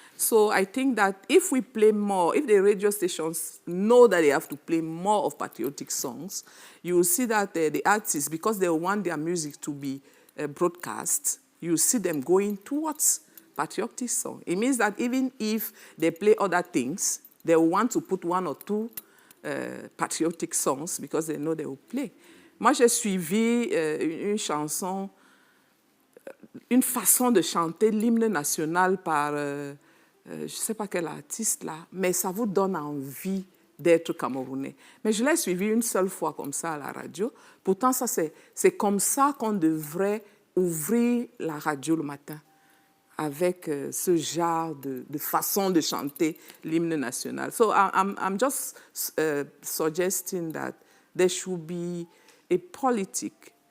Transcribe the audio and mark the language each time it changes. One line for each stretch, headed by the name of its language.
English: So I think that if we play more, if the radio stations know that they have to play more of patriotic songs, you will see that the artists, because they want their music to be broadcast, you see them going towards patriotic songs. It means that even if they play other things, they want to put one or two patriotic songs because they know they will play.
French: Moi, j'ai suivi une chanson, une façon de chanter l'hymne national par, je ne sais pas quel artiste là, mais ça vous donne envie d'être camerounais. Mais je l'ai suivi une seule fois comme ça à la radio. Pourtant, ça, c'est comme ça qu'on devrait ouvrir la radio le matin, avec ce genre de façon de chanter l'hymne national.
English: So I'm just suggesting that there should be a politic.